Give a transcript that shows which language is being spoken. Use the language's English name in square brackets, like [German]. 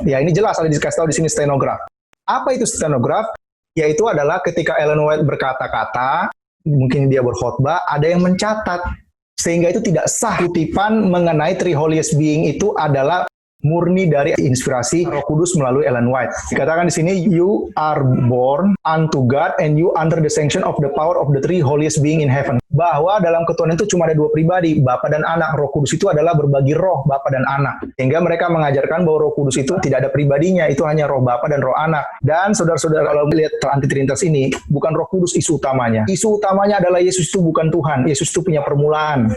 [Indonesian] Ya, ini jelas ada dikasih tahu di sini stenograf. Apa itu stenograf? Yaitu adalah ketika Ellen White berkata-kata, mungkin dia berkhotbah, ada yang mencatat. Sehingga itu tidak sah. Kutipan mengenai three holiest being itu adalah murni dari inspirasi Roh Kudus melalui Ellen White. Dikatakan di sini, [English] you are born unto God and you under the sanction of the power of the three holiest being in heaven. [Indonesian] Bahwa dalam ketuhanan itu cuma ada dua pribadi, Bapa dan Anak. Roh Kudus itu adalah berbagi roh, Bapa dan Anak. Sehingga mereka mengajarkan bahwa Roh Kudus itu tidak ada pribadinya, itu hanya roh Bapa dan roh Anak. Dan saudara-saudara kalau melihat anti trinitas ini, bukan Roh Kudus isu utamanya. Isu utamanya adalah Yesus itu bukan Tuhan, Yesus itu punya permulaan.